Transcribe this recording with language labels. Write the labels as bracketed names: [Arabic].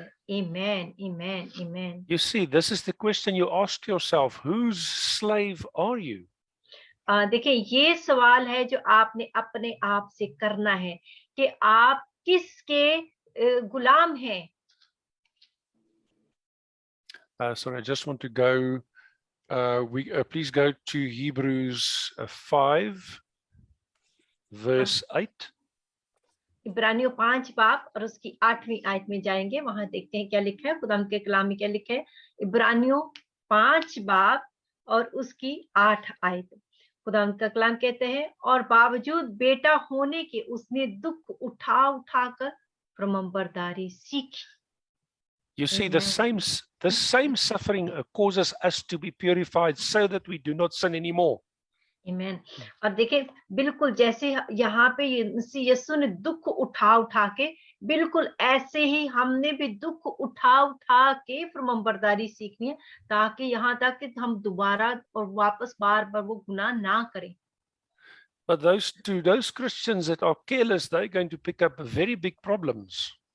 [Hindi] आमीन, आमीन, आमीन। [English] You see, this is the question you ask yourself, whose slave are you? [Hindi] देखिए, ये सवाल है जो आपने अपने आप से करना है कि आप किसके गुलाम हैं। [English] Sorry, I just want to go, please go to Hebrews 5, verse 8. [Hindi] इब्रानियों 5 बाब और उसकी 8वीं आयत में जाएंगे, वहां देखते हैं क्या लिखा है, खुदा के कलाम में क्या लिखा है। इब्रानियों 5 बाब और उसकी 8 आयत, खुदा का कलाम कहते हैं, और बावजूद बेटा होने के उसने दुख उठा कर फरमाबरदारी सीखी। [English] You see, the same suffering causes us to be purified so that we do not sin anymore. [Hindi] आमीन। और देखिए, बिल्कुल जैसे यहाँ पे यीशु ने दुख उठा के, बिल्कुल ऐसे ही हमने भी दुख उठा के फरमाबरदारी सीखनी है, ताकि यहाँ तक कि हम दोबारा और वापस बार वो गुनाह ना करें। [English] But those Christians that are careless, they're going to pick up very big problems.